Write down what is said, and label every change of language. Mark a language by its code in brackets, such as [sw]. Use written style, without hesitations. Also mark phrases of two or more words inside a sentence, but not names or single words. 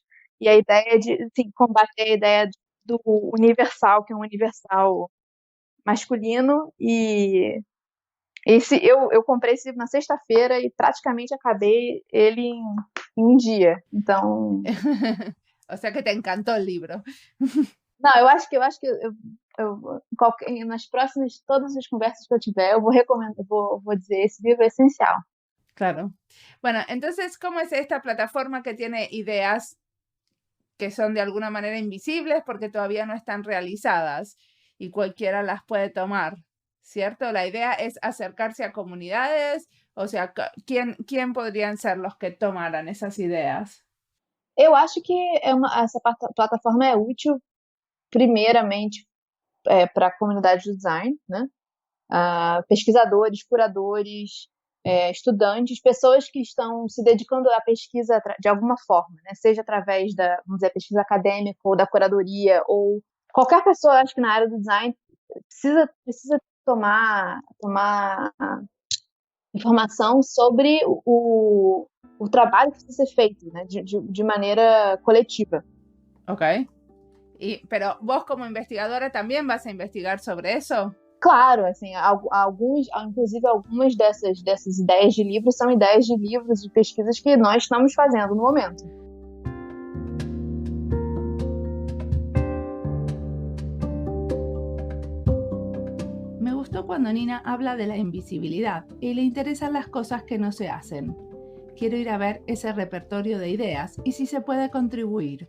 [pt] E a ideia de combater a ideia do universal, que é um universal masculino, e eu comprei esse livro na sexta-feira e praticamente acabei ele em um dia. Então. [es] O sea que te encantó el libro. [pt] Não, eu acho que nas próximas, todas as conversas que eu tiver, eu vou recomendar, vou dizer, esse livro é essencial. Claro. [es] Bueno, entonces, ¿cómo es esta plataforma que tiene ideas que son de alguna manera invisibles porque todavía no están realizadas y cualquiera las puede tomar, ¿cierto? La idea es acercarse a comunidades, o sea, ¿quién podrían ser los que tomaran esas ideas? [pt] Eu acho que essa plataforma é útil, primeiramente, para a comunidade do design, né? Pesquisadores, curadores, estudantes, pessoas que estão se dedicando à pesquisa de alguma forma, né? Seja através da, vamos dizer, pesquisa acadêmica ou da curadoria, ou qualquer pessoa, acho que na área do design precisa tomar informação sobre o trabalho que precisa ser feito, né? De maneira coletiva. Ok. [es] Pero vos como investigadora también vas a investigar sobre eso? [pt] Claro, assim, inclusive algumas dessas ideias de livros são ideias de livros de pesquisas que nós estamos fazendo no momento. [es] Me gustó cuando Nina habla de la invisibilidad y le interesan las cosas que no se hacen. Quiero ir a ver ese repertorio de ideas y si se puede contribuir.